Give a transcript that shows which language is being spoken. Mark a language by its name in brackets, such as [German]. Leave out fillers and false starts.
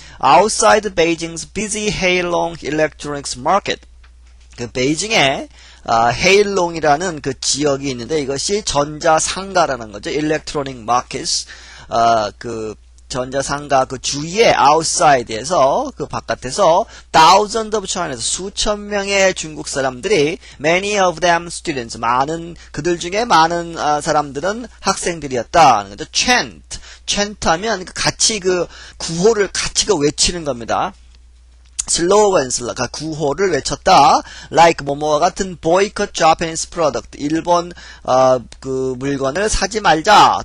[English] Outside Beijing's busy Heilong Electronics Market. [Korean] 그 베이징에 헤일롱이라는 그 지역이 있는데 이것이 전자상가라는 거죠. [English] Electronic Markets. [Korean] 그 전자상가 그 주위에 outside에서 그 바깥에서 thousands of China에서 수천 명의 중국 사람들이 [English] many of them students [Korean] 그들 중에 많은 사람들은 학생들이었다 하는 거죠. chant 하면 같이 구호를 같이 외치는 겁니다. 슬로건스, 구호를 외쳤다. [English] like [Korean] 뭐뭐와 같은 [English] boycott Japanese product. [Korean] 일본 그 물건을 사지 말자.